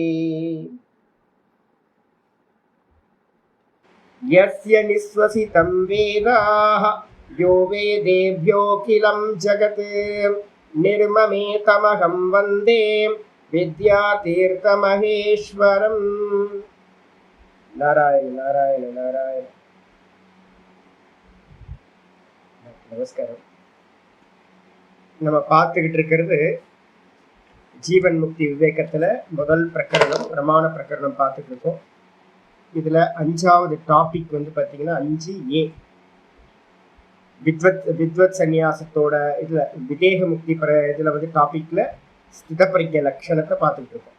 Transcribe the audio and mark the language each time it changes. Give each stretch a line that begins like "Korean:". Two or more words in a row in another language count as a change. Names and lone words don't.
Sanskrit: यस्य निःश्वसितं वेदाः यो वेदेभ्योऽखिलं जगत् निर्ममेतमहं वन्दे विद्यातीर्थमहेश्वरम्। नारायण नारायण नारायण।
Tamil: நமஸ்காரம். நம்ம பார்த்துக்கிட்டு இருக்கிறது ஜீவன் முக்தி விவேகத்துல முதல் பிரகரணம் பிரமாண பிரகரணம் பார்த்துட்டு இருக்கோம். இதுல 5வது டாபிக் வந்து பாத்தீங்கன்னா 5A வித்வத் சந்நியாசத்தோட இதுல விதேக முக்தி இதுல வந்து டாபிக்ல ஸ்தித பிரஜ்ஞ லட்சணத்தை பார்த்துட்டு இருக்கோம்.